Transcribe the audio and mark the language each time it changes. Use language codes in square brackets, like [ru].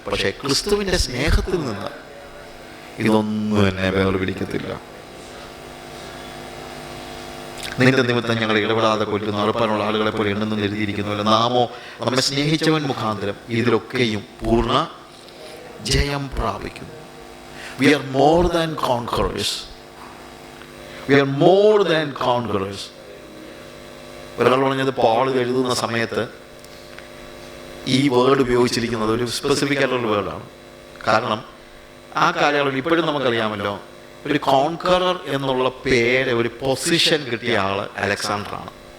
[ml] പക്ഷേ ക്രിസ്തുവിൻ്റെ സ്നേഹത്തിൽ നിന്ന് ഇതൊന്നും എന്നെ വേർപിടിക്കത്തില്ല. നിന്റെ നിമിത്തം ഞങ്ങൾ ഇടപെടാതെ കൊല്ലുന്ന ഉറപ്പാനുള്ള ആളുകളെ പോലെ എണ്ണെന്ന് എഴുതിയിരിക്കുന്നുവല്ലോ. നാമോ നമ്മെ സ്നേഹിച്ചവൻ മുഖാന്തരം ഇതിലൊക്കെയും പൂർണ്ണ ജയം പ്രാപിക്കുന്നു. [en] We are more than conquerors. We are more than conquerors. [ml] ഒരാൾ പറഞ്ഞത് പോൾ എഴുതുന്ന സമയത്ത് ഈ വേർഡ് ഉപയോഗിച്ചിരിക്കുന്നത് ഒരു സ്പെസിഫിക് ആയിട്ടുള്ള വേർഡാണ്. കാരണം ആ കാലയളവിൽ ഇപ്പോഴും നമുക്കറിയാമല്ലോ, ഒരു കോൺകറർ എന്നുള്ള പേര്, ഒരു പൊസിഷൻ കിട്ടിയ ആള് അലക്സാണ്ടറാണ്.